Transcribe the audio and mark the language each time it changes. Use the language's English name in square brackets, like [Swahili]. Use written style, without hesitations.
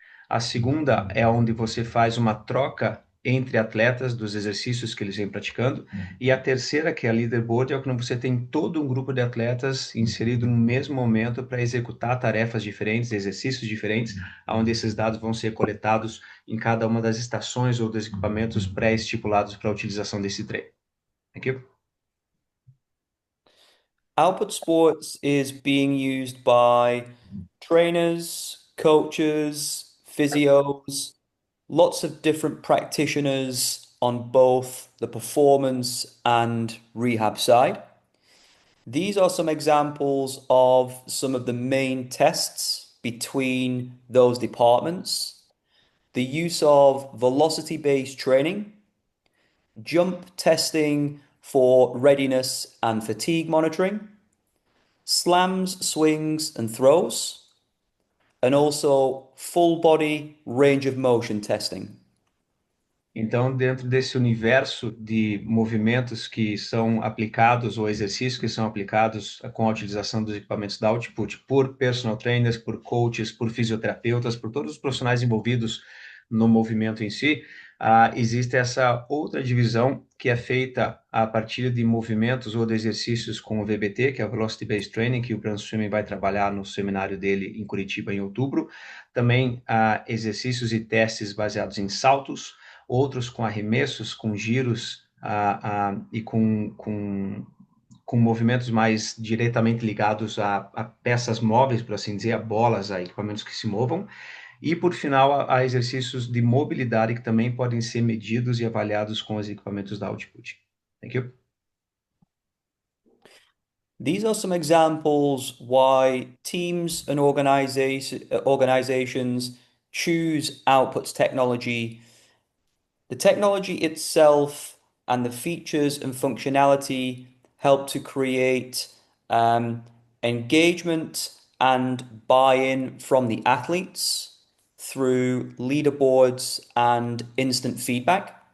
[Portuguese] a segunda é onde você faz uma troca entre atletas dos exercícios que eles vêm praticando, e a terceira, que é a leaderboard, é quando você tem todo um grupo de atletas inserido no mesmo momento para executar tarefas diferentes, exercícios diferentes, onde esses dados vão ser coletados em cada uma das estações ou dos equipamentos pré-estipulados para a utilização desse treino. [English] Thank you. Output Sports is being used by trainers, coaches, physios, lots of different practitioners on both the performance and rehab side. These are some examples of some of the main tests between those departments. The use of velocity-based training, jump testing for readiness and fatigue monitoring, slams, swings, and throws, and also full body range of motion testing. [Portuguese] Então, dentro desse universo de movimentos que são aplicados ou exercícios que são aplicados com a utilização dos equipamentos da Output por personal trainers, por coaches, por fisioterapeutas, por todos os profissionais envolvidos no movimento em si, existe essa outra divisão que é feita a partir de movimentos ou de exercícios com o VBT, que é o Velocity Based Training, que o Bran Swimming vai trabalhar no seminário dele em Curitiba em outubro. Também exercícios e testes baseados em saltos, outros com arremessos, com giros e com movimentos mais diretamente ligados a peças móveis, por assim dizer, a bolas, a equipamentos que se movam. E, por final, a exercícios de mobilidade que também podem ser medidos e avaliados com os equipamentos da Output. [English] Thank you. These are some examples why teams and organizations choose Outputs technology. The technology itself and the features and functionality help to create engagement and buy-in from the athletes through leaderboards and instant feedback.